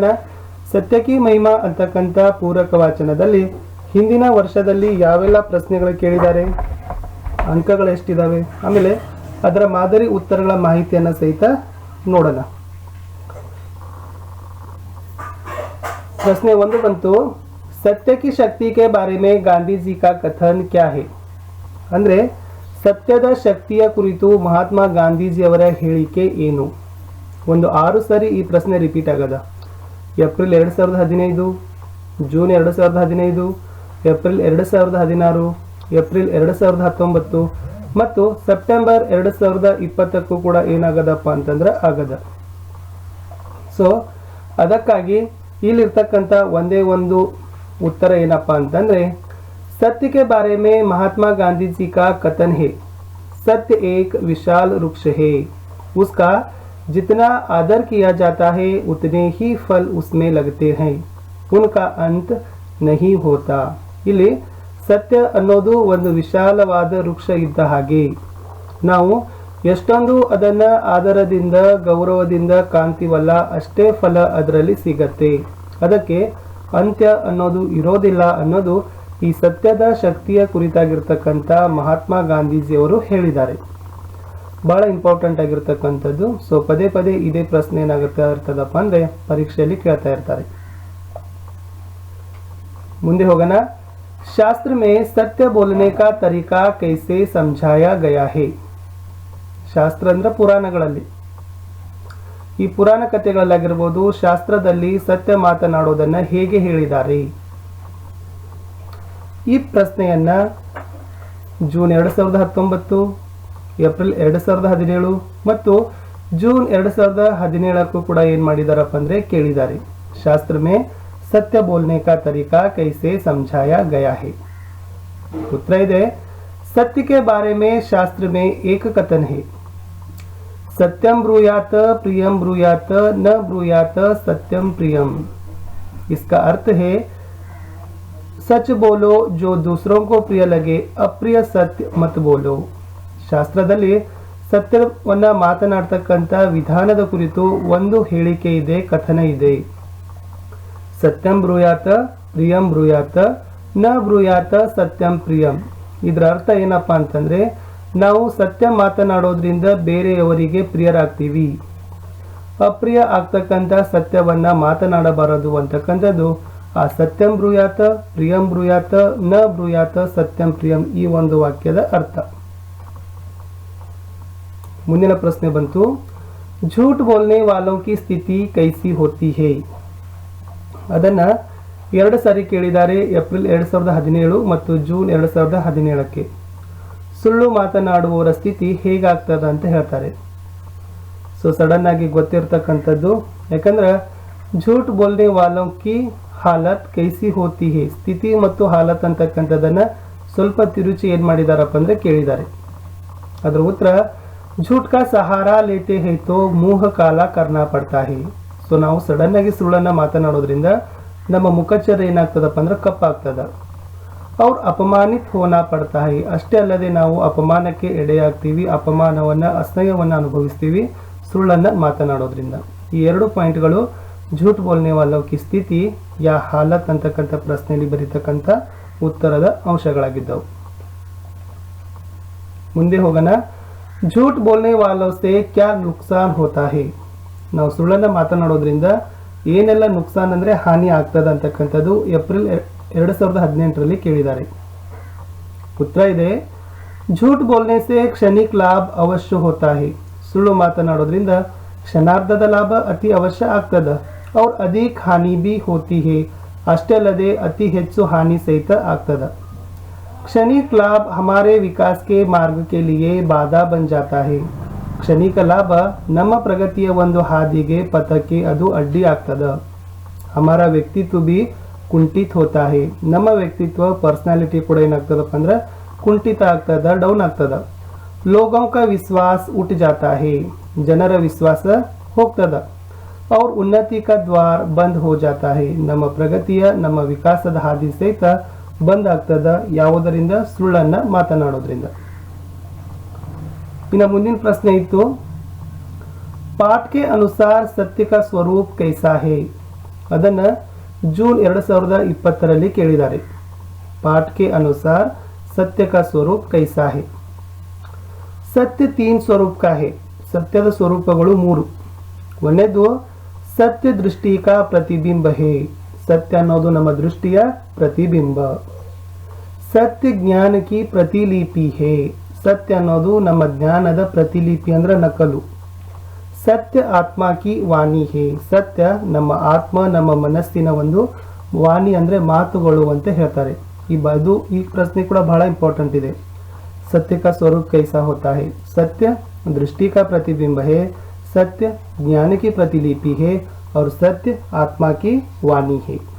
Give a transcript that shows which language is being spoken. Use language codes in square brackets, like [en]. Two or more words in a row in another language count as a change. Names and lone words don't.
[kn] ಸತ್ಯಕಿ ಮಹಿಮಾ ಅಂತಕ್ಕಂಥ ಪೂರಕ ವಾಚನದಲ್ಲಿ ಹಿಂದಿನ ವರ್ಷದಲ್ಲಿ ಯಾವೆಲ್ಲ ಪ್ರಶ್ನೆಗಳು ಕೇಳಿದ್ದಾರೆ, ಅಂಕಗಳು ಎಷ್ಟಿದ್ದಾವೆ, ಆಮೇಲೆ ಅದರ ಮಾದರಿ ಉತ್ತರಗಳ ಮಾಹಿತಿಯನ್ನು ಸಹಿತ ನೋಡೋಣ. प्रश्न 1 ಬಂತು, [hi] सत्य की शक्ति के बारे में गांधी जी का कथन क्या है? [kn] ಅಂದ್ರೆ ಸತ್ಯದ ಶಕ್ತಿಯ ಕುರಿತು ಮಹಾತ್ಮ ಗಾಂಧೀಜಿಯವರ ಹೇಳಿಕೆ ಏನು? ಒಂದು 6 ಸರಿ ಈ ಪ್ರಶ್ನೆ ರಿಪೀಟ್ ಆಗದ. ಏಪ್ರಿಲ್ 2015, ಜೂನ್ 2015, ಏಪ್ರಿಲ್ 2016, ಏಪ್ರಿಲ್ 2019 ಮತ್ತು ಸೆಪ್ಟೆಂಬರ್ 2020 ಕೂಡ ಏನಾಗದಪ್ಪ ಅಂತಂದ್ರೆ ಆಗದ. ಸೊ ಅದಕ್ಕಾಗಿ ಇಲ್ಲಿರ್ತಕ್ಕಂಥ ಒಂದೇ ಒಂದು उत्तर ಏನಪ್ಪ ಅಂತಂದ್ರೆ, [hi] सत्य के बारे में महात्मा गांधी जी का कथन है, सत्य एक विशाल वृक्ष है, उसका जितना आदर किया जाता है उतने ही फल उसमें लगते हैं, उनका अंत नहीं होता. [kn] ಇಲ್ಲಿ ಸತ್ಯ ಅನ್ನೋದು ಒಂದು ವಿಶಾಲವಾದ ವೃಕ್ಷ ಇದ್ದ ಹಾಗೆ, ನಾವು ಎಷ್ಟೊಂದು ಅದನ್ನ ಆದರದಿಂದ ಗೌರವದಿಂದ ಕಾಣ್ತೀವಲ್ಲ, ಅಷ್ಟೇ ಫಲ ಅದರಲ್ಲಿ ಸಿಗತ್ತೆ, ಅದಕ್ಕೆ ಅಂತ್ಯ ಅನ್ನೋದು ಇರೋದಿಲ್ಲ ಅನ್ನೋದು ಈ ಸತ್ಯದ ಶಕ್ತಿಯ ಕುರಿತಾಗಿರ್ತಕ್ಕಂಥ ಮಹಾತ್ಮ ಗಾಂಧೀಜಿಯವರು ಹೇಳಿದ್ದಾರೆ. ಬಹಳ ಇಂಪಾರ್ಟೆಂಟ್ ಆಗಿರ್ತಕ್ಕಂಥದ್ದು. ಸೊ ಪದೇ ಪದೇ ಇದೇ ಪ್ರಶ್ನೆ ಏನಾಗುತ್ತೆ ಇರ್ತದಪ್ಪ ಅಂದ್ರೆ ಪರೀಕ್ಷೆಯಲ್ಲಿ ಕೇಳ್ತಾ ಇರ್ತಾರೆ. ಮುಂದೆ ಹೋಗೋಣ. [hi] शास्त्र में सत्य बोलने का तरीका कैसे समझाया गया है? [kn] ಶಾಸ್ತ್ರ ಅಂದ್ರೆ ಪುರಾಣಗಳಲ್ಲಿ, ಈ ಪುರಾಣ ಕಥೆಗಳಲ್ಲಾಗಿರ್ಬೋದು, ಶಾಸ್ತ್ರದಲ್ಲಿ ಸತ್ಯ ಮಾತನಾಡೋದನ್ನ ಹೇಗೆ ಹೇಳಿದ್ದಾರೆ? ಈ ಪ್ರಶ್ನೆಯನ್ನ ಜೂನ್ 2019, ಏಪ್ರಿಲ್ 2017 ಮತ್ತು ಜೂನ್ 2017 ಕೂಡ ಏನ್ ಮಾಡಿದಾರಪ್ಪ ಅಂದ್ರೆ ಕೇಳಿದ್ದಾರೆ. [hi] शास्त्र में सत्य बोलने का तरीका कैसे समझाया गया है? उत्तर है, सत्य के बारे में शास्त्र में एक कथन है, [sa] सत्यम ब्रूयात प्रियम ब्रूयात न ब्रूयात सत्यम प्रियम. [hi] इसका अर्थ है सच बोलो जो दूसरों को प्रिय लगे, अप्रिय सत्य मत बोलो. [kn] ಶಾಸ್ತ್ರದಲ್ಲಿ ಸತ್ಯವನ್ನ ಮಾತನಾಡ್ತಕ್ಕಂಥ ವಿಧಾನದ ಕುರಿತು ಒಂದು ಹೇಳಿಕೆ ಇದೆ, ಕಥನ ಇದೆ. [sa] सत्यं ब्रूयात् प्रियं ब्रूयात् न ब्रूयात् सत्यं प्रियं. [kn] ಇದರ ಅರ್ಥ ಏನಪ್ಪಾ ಅಂತಂದ್ರೆ, ನಾವು ಸತ್ಯ ಮಾತನಾಡೋದ್ರಿಂದ ಬೇರೆಯವರಿಗೆ ಪ್ರಿಯರಾಗ್ತೀವಿ, ಅಪ್ರಿಯ ಆಗ್ತಕ್ಕಂಥ ಸತ್ಯವನ್ನ ಮಾತನಾಡಬಾರದು ಅಂತಕ್ಕಂಥದ್ದು ಆ [sa] सत्यं ब्रूयात् प्रियं ब्रूयात् न ब्रूयात् सत्यं प्रियं [kn] ಈ ಒಂದು ವಾಕ್ಯದ ಅರ್ಥ. ಮುಂದಿನ ಪ್ರಶ್ನೆ ಬಂತು, [hi] झूठ बोलने वालों की स्थिति कैसी होती है? [kn] ಅದನ್ನ 2 ಸಾರಿ ಕೇಳಿದ್ದಾರೆ, ಏಪ್ರಿಲ್ 2017 ಮತ್ತು ಜೂನ್ 2017. ಸುಳ್ಳು ಮಾತನಾಡುವವರ ಸ್ಥಿತಿ ಹೇಗಾಗ್ತದ ಅಂತ ಹೇಳ್ತಾರೆ. ಸೊ ಸಡನ್ ಆಗಿ ಗೊತ್ತಿರ್ತಕ್ಕಂಥದ್ದು, ಯಾಕಂದ್ರೆ [hi] झूठ बोलने वालों की हालत कैसी होती है, [kn] ಸ್ಥಿತಿ ಮತ್ತು ಹಾಲತ್ ಅಂತಕ್ಕಂಥದನ್ನ ಸ್ವಲ್ಪ ತಿರುಚಿ ಏನ್ ಮಾಡಿದಾರಪ್ಪ ಅಂದ್ರೆ ಕೇಳಿದ್ದಾರೆ. ಅದರ ಉತ್ತರ, [hi] झूठ का सहारा लेते हैं तो मुंह काला करना पड़ता है. [kn] ಸೊ ನಾವು ಸಡನ್ ಆಗಿ ಸುಳ್ಳನ್ನ ಮಾತನಾಡೋದ್ರಿಂದ ನಮ್ಮ ಮುಖಚರ್ಯ ಏನಾಗ್ತದಪ್ಪ ಅಂದ್ರೆ ಕಪ್ಪಾಗ್ತದ. ಅವ್ರು [hi] अपमानित होना पड़ता है, [kn] ಅಷ್ಟೇ ಅಲ್ಲದೆ ನಾವು ಅಪಮಾನಕ್ಕೆ ಎಡೆಯಾಗ್ತೀವಿ, ಅಪಮಾನವನ್ನ ಅಸಹ್ಯವನ್ನ ಅನುಭವಿಸ್ತೀವಿ ಸುಳ್ಳನ್ನ ಮಾತನಾಡೋದ್ರಿಂದ. ಈ 2 ಪಾಯಿಂಟ್ಗಳು [hi] झूठ बोलने वालों की [kn] ಸ್ಥಿತಿ ಯಾ ಹಾಲತ್ ಅಂತಕ್ಕಂಥ ಪ್ರಶ್ನೆಯಲ್ಲಿ ಬರೀತಕ್ಕಂಥ ಉತ್ತರದ ಅಂಶಗಳಾಗಿದ್ದವು. ಮುಂದೆ ಹೋಗೋಣ. [hi] झूठ बोलने वालों से क्या नुकसान होता है? [kn] ನಾವು ಸುಳ್ಳನ್ನ ಮಾತನಾಡೋದ್ರಿಂದ ಏನೆಲ್ಲ ನುಕ್ಸಾನ್ ಅಂದ್ರೆ ಹಾನಿ ಆಗ್ತದ ಅಂತಕ್ಕಂಥದ್ದು ಏಪ್ರಿಲ್ 2018 ಕೇಳಿದ್ದಾರೆ. ಉತ್ತರ ಇದೆ, [hi] झूठ बोलने से क्षणिक लाभ अवश्य होता है. [kn] ಸುಳ್ಳು ಮಾತನಾಡೋದ್ರಿಂದ ಕ್ಷಣಾರ್ಧದ ಲಾಭ ಅತಿ ಅವಶ್ಯ ಆಗ್ತದ. [hi] और अधिक हानि भी होती है, [kn] ಅಷ್ಟೇ ಅಲ್ಲದೆ ಅತಿ ಹೆಚ್ಚು ಹಾನಿ ಸಹಿತ ಆಗ್ತದ. [hi] क्षणिक लाभ हमारे विकास के मार्ग के लिए बाधा बन जाता है. [kn] ಕ್ಷಣಿಕ ಲಾಭ ನಮ್ಮ ಪ್ರಗತಿಯ ಒಂದು ಹಾದಿಗೆ ಪಥಕ್ಕೆ ಅದು ಅಡ್ಡಿ ಆಗ್ತದ. [hi] हमारा व्यक्तित्व भी ಕುಂಠಿತ होता है. [kn] ನಮ್ಮ ವ್ಯಕ್ತಿತ್ವ ಪರ್ಸನಾಲಿಟಿ ಕೂಡ ಏನಾಗ್ತದಪ್ಪ ಅಂದ್ರೆ ಕುಂಠಿತ ಆಗ್ತದ, ಡೌನ್ ಆಗ್ತದ. [hi] लोगों का विश्वास उठ जाता है. [kn] ಜನರ ವಿಶ್ವಾಸ ಹೋಗ್ತದ. [hi] और उन्नति का द्वार बंद हो जाता है. [kn] ನಮ್ಮ ಪ್ರಗತಿಯ ನಮ್ಮ ವಿಕಾಸದ ಹಾದಿ ಸಹಿತ ಬಂದ್ ಆಗ್ತದ. ಯಾವುದರಿಂದ? ಸುಳ್ಳನ್ನ ಮಾತನಾಡೋದ್ರಿಂದ. ಇನ್ನು ಮುಂದಿನ ಪ್ರಶ್ನೆ ಇತ್ತು, [hi] पाठ के अनुसार सत्य का स्वरूप कैसा है. [kn] ಅದನ್ನ ಜೂನ್ 2020ರಲ್ಲಿ ಕೇಳಿದ್ದಾರೆ. [hi] पाठ के अनुसार सत्य का स्वरूप कैसा है. सत्य 3 स्वरूप का है. [kn] ಸತ್ಯದ ಸ್ವರೂಪಗಳು 3. [hi] ಒಂದನೇದು सत्य दृष्टि का प्रतिबिंब है. [kn] ಸತ್ಯ ಅನ್ನೋದು ನಮ್ಮ ದೃಷ್ಟಿಯ ಪ್ರತಿಬಿಂಬ. [hi] सत्य ज्ञान की प्रतिलिपि है. [kn] ಸತ್ಯ ಅನ್ನೋದು ನಮ್ಮ ಜ್ಞಾನದ ಪ್ರತಿಲಿಪಿ ಅಂದ್ರೆ ನಕಲು. [hi] सत्य आत्मा की वाणी है. [kn] ಸತ್ಯ ನಮ್ಮ ಆತ್ಮ, ನಮ್ಮ ಮನಸ್ಸಿನ ಒಂದು ವಾಣಿ ಅಂದ್ರೆ ಮಾತುಗಳು ಅಂತ ಹೇಳ್ತಾರೆ. ಈ ಪ್ರಶ್ನೆ ಕೂಡ ಬಹಳ ಇಂಪಾರ್ಟೆಂಟ್ ಇದೆ. [hi] सत्य का स्वरूप कैसा होता है. सत्य दृष्टि का प्रतिबिंब है, सत्य ज्ञान की प्रतिलिपि है और सत्य आत्मा की वाणी है.